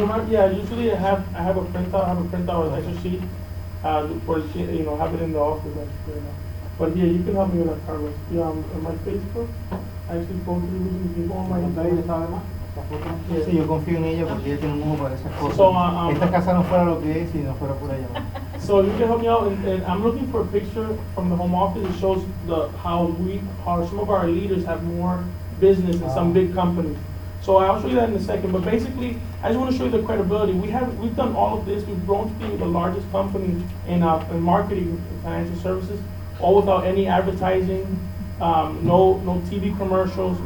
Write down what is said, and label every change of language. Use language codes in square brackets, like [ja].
[en] Yeah, usually I have a printout, an Excel sheet, for have it in the office. But here, you can help me with that, Carlos. On my Facebook, I actually posted it. You can go on my [es] ¿Cuánto ahí sabe más? ¿La foto? [en] Yeah. [es] Sí, yo confío en ella porque ella tiene un ojo para esas cosas. [en] So, [es] Esta casa no fuera lo que es si no fuera por ella, ¿no? [en] So you can help me out, and I'm looking for a picture from the home office that shows how some of our leaders have more business in some big companies. So I'll show you that in a second. But basically, I just want to show you the credibility. We've done all of this. We've grown to be the largest company in marketing and financial services, all without any advertising, no TV commercials.